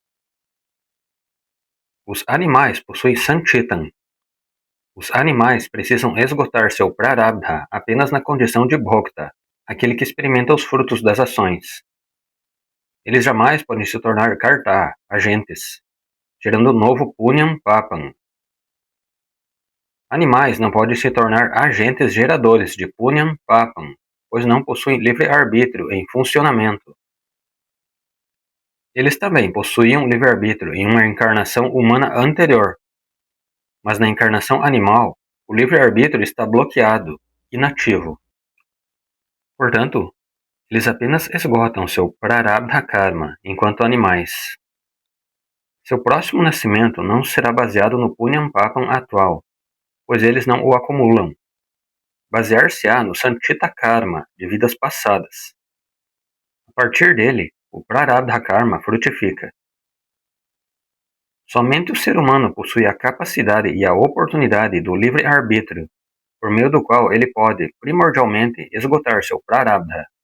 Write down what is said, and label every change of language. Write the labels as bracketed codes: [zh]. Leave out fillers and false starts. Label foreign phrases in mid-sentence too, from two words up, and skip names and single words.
[pt] Os animais possuem sanchitam. Os animais precisam esgotar seu prarabdha apenas na condição de bhokta, aquele que experimenta os frutos das ações. Eles jamais podem se tornar karta, agentes, gerando novo [sa] punyam papam. [pt] Animais não podem se tornar agentes geradores de [sa] punyam papam, [pt] pois não possuem livre-arbítrio em funcionamento. Eles também possuíam livre-arbítrio em uma encarnação humana anterior, mas na encarnação animal, o livre-arbítrio está bloqueado, inativo. Portanto, eles apenas esgotam seu [sa] prarabdha karma [pt] enquanto animais. Seu próximo nascimento não será baseado no [sa] punyam papam [pt] atual, pois eles não o acumulam. Basear-se-á no [sa] sanchita karma [pt] de vidas passadas. A partir dele, o [sa] prarabdha karma [pt] frutifica. Somente o ser humano possui a capacidade e a oportunidade do livre-arbítrio, por meio do qual ele pode, primordialmente, esgotar seu prarabdha.